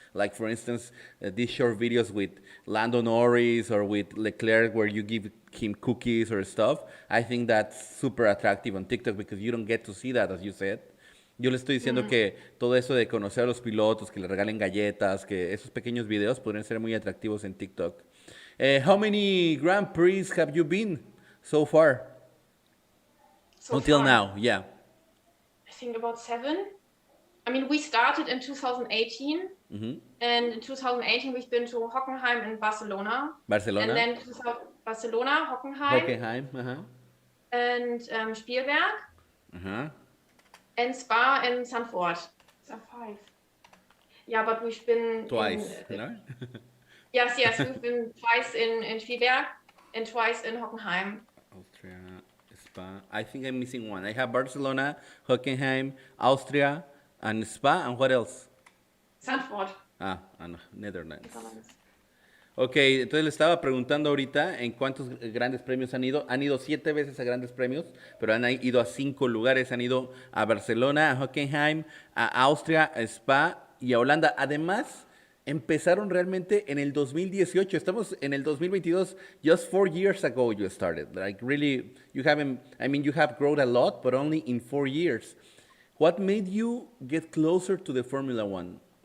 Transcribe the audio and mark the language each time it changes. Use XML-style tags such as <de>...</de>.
<en>Like, for instance, these short videos with Lando Norris or with Leclerc where you give him cookies or stuff. I think that's super attractive on TikTok because you don't get to see that, as you said.</en> <es>Yo le estoy diciendo que todo eso de conocer a los pilotos, que le regalen galletas, que esos pequeños videos podrían ser muy atractivos en TikTok.</es> <en>How many Grand Prix have you been so far? Until now, yeah. I think about 7. I mean, we started in 2018, and in 2018 we've been to Hockenheim and Barcelona. Barcelona. And then Barcelona, Hockenheim. And Spielberg. And Spa and Zandvoort. So 5. Yeah, but we've been twice, no? Yes, we've been twice in Spielberg and twice in Hockenheim. Austria, Spa. I think I'm missing one. I have Barcelona, Hockenheim, Austria, and Spa, and what else? Zandvoort. And Netherlands.</en> <es>Ok, entonces le estaba preguntando ahorita en cuántos grandes premios han ido. Han ido 7 veces a grandes premios, pero han ido a 5 lugares. Han ido a Barcelona, a Hockenheim, a Austria, a Spa y a Holanda. Además, empezaron realmente en el 2018. Estamos en el 2022.</es> <en>Just 4 years ago you started. Like really, you have grown a lot, but only in 4 years. What made you get closer to the Formula One?</en>